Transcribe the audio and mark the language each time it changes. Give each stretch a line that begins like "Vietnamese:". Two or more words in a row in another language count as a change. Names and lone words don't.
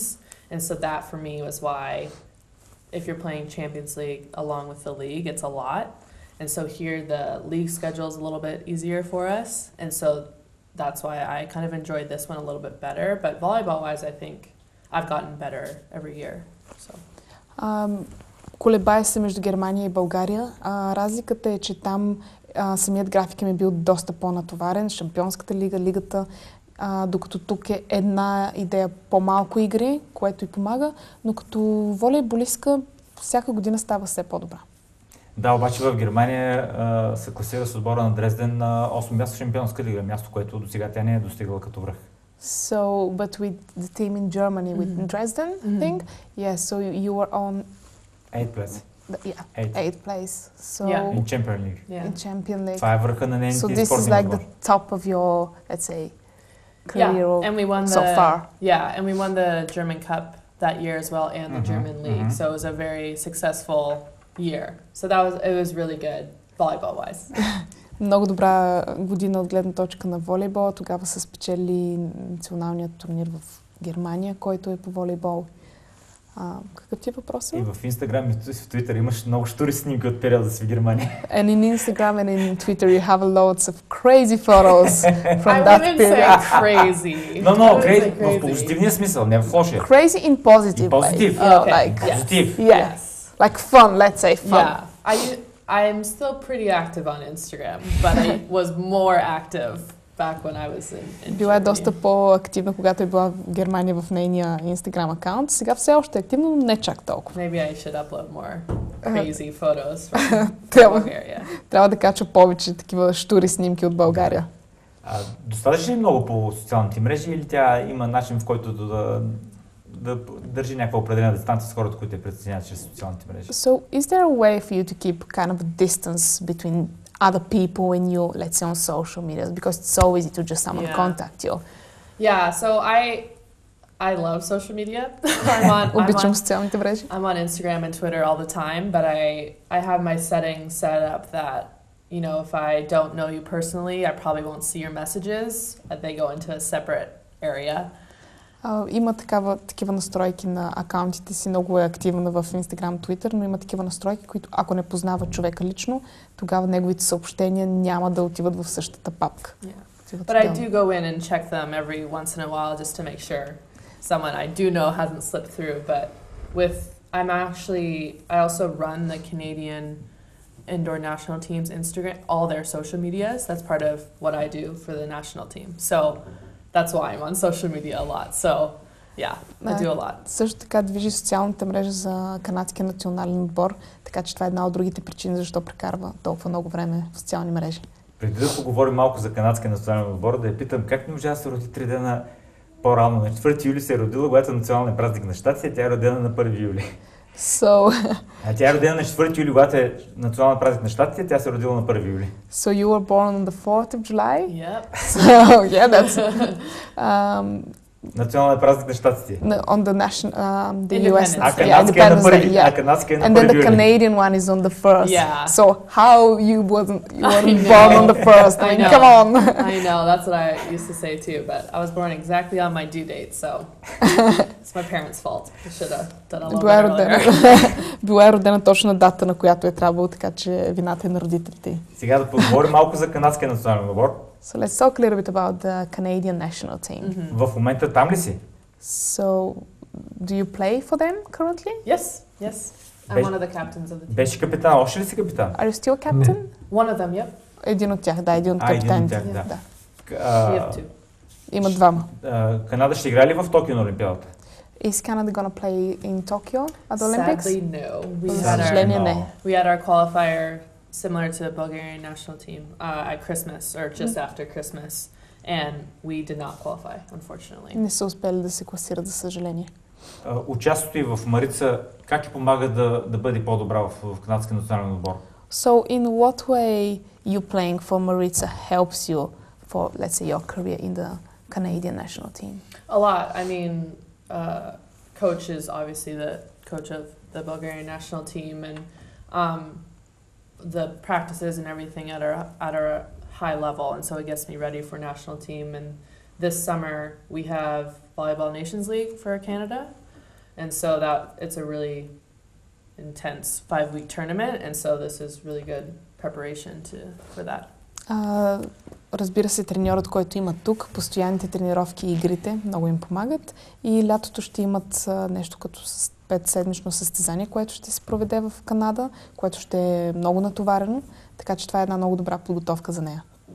English: And so that for me was why if you're playing Champions League along with the league, it's a lot. And so here the league schedule is a little bit easier for us. And so that's why I kind of enjoyed this one a little bit better. But volleyball-wise, I think I've gotten better every year. So.
Bulgarian: Колебая се между Германия и България. Разликата е, че там самият график ми е бил доста по-натоварен. Шампионската лига, лигата, докато тук е една идея по-малко игри, което и помага, но като волейболистка всяка година става все по-добра. Да, обаче в Германия се класира с отбора на Дрезден на 8 място в Шампионска лига, място, което до сега тя не е достигала като връх.
English: So, but with the team in Germany, with Dresden, I think, yeah, so you were on 8th place. Eighth place. So in Champion League. In Champion League.
Bulgarian: Това е върха на нейните спортни отбор.
English: So this is like the top of your, let's say, career and we won so far. Yeah, and we won the German Cup that year as well, and the German league. So it was a very successful year. So it was really good volleyball-wise.
Bulgarian: Много добра година от гледна точка на волейбола. Тогава са спечели националният турнир в Германия, който е по волейбол. Какъв ти е въпросът? И в Инстаграм и в Твитър имаш много штури снимки от периода си в Германия.
English: And in Instagram and in Twitter you have loads of crazy photos from that I wouldn't period. say crazy. No, crazy.
Bulgarian: В позитивния смисъл, не в лошия.
English: Crazy in positive way. Positive. You know, like,
Bulgarian: Позитив.
English: yeah. Like fun, let's say fun. Yeah. I'm still pretty active on Instagram, but I was more active back when I was in
Bulgarian: Била е
English: Germany.
Bulgarian: доста по-активна, когато е била в Германия в нейния Instagram акаунт. Сега все още е активна, но не чак толкова.
English: Maybe I should upload more crazy photos from Bulgaria.
Bulgarian: Трябва да кача повече такива штури снимки от България. Достатъчно ли много по социалните мрежи или тя има начин, в който да държи някаква определена дистанция с хората, които я преценяват чрез социалните мрежи?
English: So, is there a way for you to keep kind of a distance between other people and you, let's say on social media? Because it's so easy to just someone contact you. Yeah, so I love social media.
Bulgarian: Обичам социалните мрежи.
English: I'm on Instagram and Twitter all the time, but I have my settings set up that, you know, if I don't know you personally, I probably won't see your messages. They go into a separate area.
Bulgarian: Има такива настройки на акаунтите си, много е активна в Instagram, Twitter, но има такива настройки, които ако не познава човека лично, тогава неговите съобщения няма да отиват в същата папка.
English: Yeah. But I do go in and check them every once in a while just to make sure someone I do know hasn't slipped through. But I also run the Canadian indoor national team's Instagram, all their social medias. That's part of what I do for the national team. So that's why I'm on social media a lot. So, yeah, I do a lot.
Bulgarian: Също така движи социалната мрежа за канадския национален отбор, така че това е една от другите причини, защо прекарва толкова много време в социални мрежи. Преди да поговорим малко за канадския национален отбор, да я питам как не можа да се роди 3 дена по-рано. На 4 юли се е родила, когато е национален празник на щатите, тя е родена на 1 юли. А тя е родена на 4 юли, когато е национален празник на щатите, тя се е родила на 1 юли.
English: So you were born on the 4th of July? Yep. So, yeah, that's...
Bulgarian: Национален празник на щатите.
English: On the the US.
Bulgarian: Канадския на 1
English: yeah.
Bulgarian: канадския на 1
English: And then the
Bulgarian: юли.
English: Canadian one is on the 1st. Yeah. So how you weren't born on the 1st? I mean, come on. I know, that's what I used to say too, but I was born exactly on my due date, so it's my parents' fault. I should have done a little bit earlier.
Bulgarian: Била е родена точно на дата, на която е трябвало, така че вината е на родителите. Сега да поговорим малко за канадския национален отбор.
English: So let's talk a little bit about the Canadian national team.
Bulgarian: В момента там ли си?
English: So, do you play for them currently? Yes. I'm one of the captains of the team.
Bulgarian: Беше капитан, още ли си капитан?
English: Are you still captain? One of them, yep.
Bulgarian: Един от тях, да, един от капитаните. Един от тях, да.
English: We have two.
Bulgarian: Има двама. Канада ще играе ли в Токио на Олимпиадата?
English: Is Canada gonna play in Tokyo at the Olympics? Sadly, no.
Bulgarian: За съжаление, не.
English: We had our qualifier similar to the Bulgarian national team at Christmas or just after Christmas, and we did not qualify, unfortunately.
Bulgarian: Не са успели да се класират, за съжаление. Участието и в Марица, как ти помага да бъде по-добра в канадския национален отбор?
English: So, in what way you playing for Maritza helps you for, let's say, your career in the Canadian national team? A lot. I mean, coach is obviously the coach of the Bulgarian national team, and the practices and everything at a high level, and so it gets me ready for national team. And this summer we have Volleyball Nations League for Canada, and so that it's a really intense 5-week tournament, and so this is really good preparation for that.
Bulgarian: Разбира се, треньорът, който има тук, постоянните тренировки и игрите много им помагат, и лятото ще имат нещо като 5-седмично състезание, което ще се проведе в Канада, което ще е много натоварено, така че това е една много добра подготовка за нея.